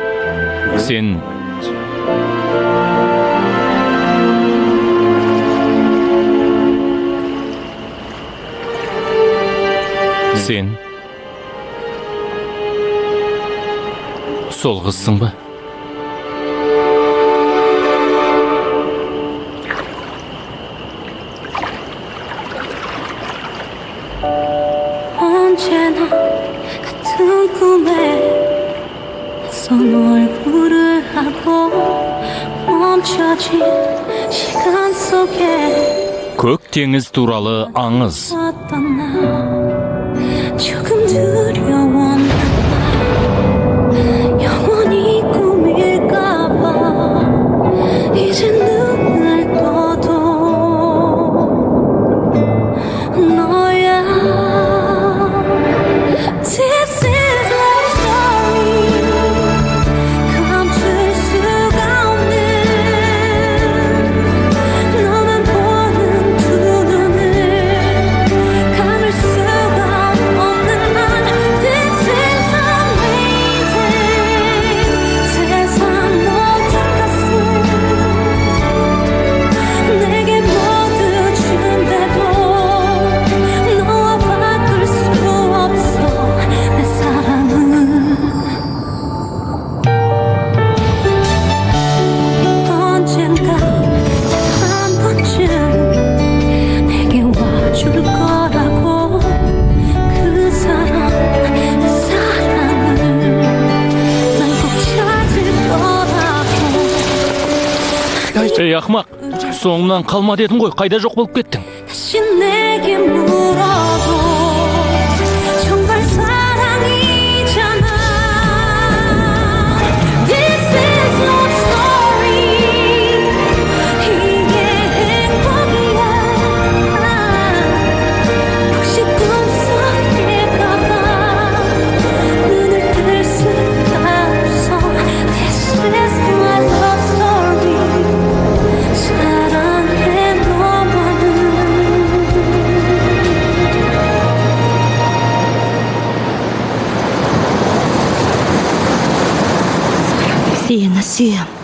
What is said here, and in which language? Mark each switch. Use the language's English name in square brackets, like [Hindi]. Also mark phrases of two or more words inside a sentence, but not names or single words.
[Kazakh] Сен сол қызсың ба? [Korean] 언제나 같은 꿈에 낯선 얼굴을 하고 멈춰진 시간 속에 [Kazakh] Көк теңіз туралы аңыз. [Korean] 어떤 나 조금 두려웠나 봐 영원히 꿈일까봐 이제 눈을 떠도 너야 [English] This is love story [Korean] 감출 수가 없는 너만 보는 두 눈을 감을 수가 없는 난 [English] This is amazing [Korean] 세상 모든 것을 내게 모두 준대도 너와 바꿀 수 없어 내 사랑은 언젠가 한 번쯤 내게 와줄 거라고 그 사랑을 난 꼭 찾을 거라고 [Kazakh] Ей, ақмақ, соңымнан қалма дедің ғой, қайда жоқ болып кеттің? [Korean] 다시 내게 물어도 정말 사랑이잖아 [English] This is love story [Korean] 이게 행복이야 혹시 꿈속일까봐 눈을 뜰 수가 없어 [English] This is my love story [Korean] 사랑해 너만을 [Kazakh] Сені сүйем.